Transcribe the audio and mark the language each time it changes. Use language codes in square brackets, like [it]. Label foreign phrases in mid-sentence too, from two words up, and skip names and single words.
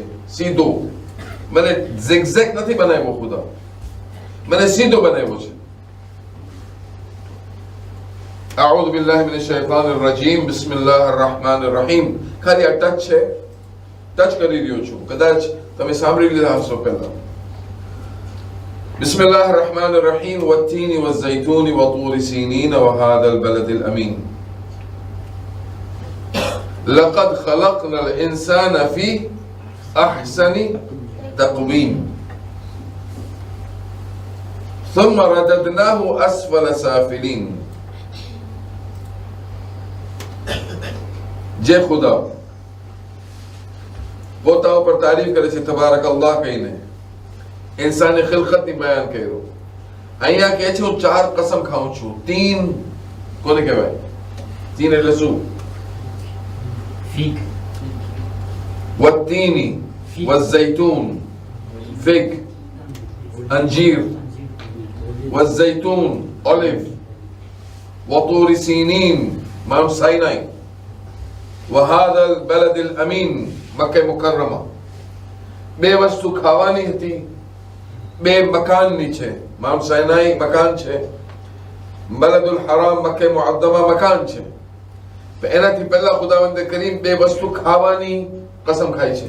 [gu] સીધો, મને ઝિગઝેગ નથી બનાવ્યો ખુદા, મને સીધો બનાવ્યો છે. [ar] أعوذ بالله من الشيطان الرجيم. بسم الله الرحمن الرحيم. [gu] ખાલી આ ટચ છે, ટચ કરી રહ્યો છું, કદાચ તમે સાંભળી લીધા હશો પહેલા. [ar] بسم الله الرحمن الرحيم والتين والزيتون وطور سينين وهذا البلد الأمين لقد خلقنا الإنسان في أحسن تقويم ثم رددناه أسفل سافلين. [hi] जय खुदा [gu] પોતા ઉપર તારીફ કરે છે [ar] تبارك الله [gu] કહીને. [hi] इंसानी खिलकत [gu] ની બયાન કર્યો. અહીંયા કહે છે હું 4 કસમ ખાઉં છું. 3 કોને કહેવાય? 3 એટલે શું? ફિગ, [ar] والتين والزيتون فig, अंजीर, والزيتون olive, وطور سينين माउंट साइनाई, وهذا البلد الأمين मक्का मुकर्रमा. [gu] બે વસ્તુ ખાવાની હતી, બે મકાનની છે. માઉન્ટ સાઇનાઈ મકાન છે, [ar] بلد الحرام [gu] મક્કે મુઅદ્દમા મકાન છે. એનાથી પહેલા ખુદાવંદ કરીમ બે વસ્તુ ખાવાની કસમ ખાઈ છે.